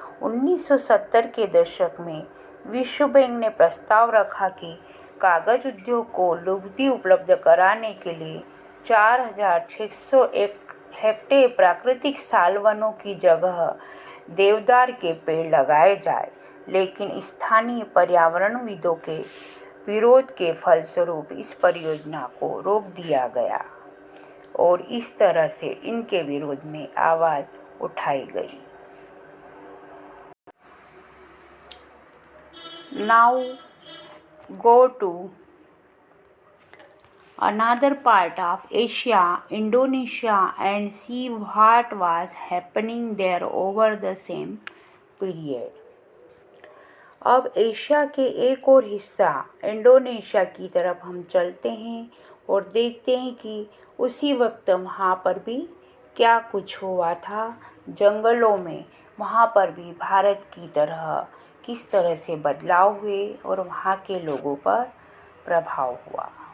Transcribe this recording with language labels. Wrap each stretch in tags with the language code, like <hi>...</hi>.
<hi>1970 के दशक में विश्व बैंक ने प्रस्ताव रखा कि कागज उद्योग को लुगदी उपलब्ध कराने के लिए 4,601 हेक्टेयर प्राकृतिक साल वनों की जगह देवदार के पेड़ लगाए जाए, लेकिन स्थानीय पर्यावरणविदों के विरोध के फलस्वरूप इस परियोजना को रोक दिया गया और इस तरह से इनके विरोध में आवाज़ उठाई गई।</hi> <en>Now go to another part of Asia, Indonesia, and see what was happening there over the same period.</en> <hi>अब एशिया के एक और हिस्सा इंडोनेशिया की तरफ हम चलते हैं और देखते हैं कि उसी वक्त वहाँ पर भी क्या कुछ हुआ था जंगलों में। वहाँ पर भी भारत की तरह किस तरह से बदलाव हुए और वहाँ के लोगों पर प्रभाव हुआ।</hi>